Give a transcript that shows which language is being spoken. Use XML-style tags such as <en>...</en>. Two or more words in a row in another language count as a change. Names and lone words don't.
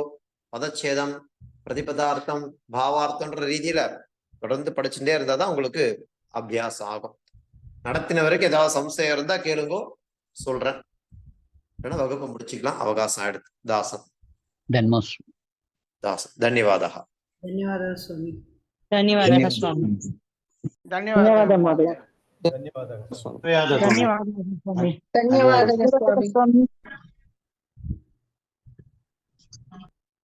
<ta>பதச்சேதம், பிரதிபதார்த்தம், பாவார்த்தம்ன்ற ரீதியில தொடர்ந்து படிச்சுட்டே இருந்தாதான் உங்களுக்கு அபியாசம் ஆகும். நடத்தின வரைக்கும் ஏதாவது சம்சயம் இருந்தா கேளுங்கோ, சொல்றேன். இல்லைன்னா வகுப்பு முடிச்சுக்கலாம். அவகாசம் ஆயிடுது. தாசன் தன்யவாதः.</ta> <sa>धन्यवादः स्वामी.</sa> <te>ధన్యవాదాలు స్వామి. ధన్యవాదాలు మహోదయ. ధన్యవాదాలు. ధన్యవాదాలు స్వామి.</te>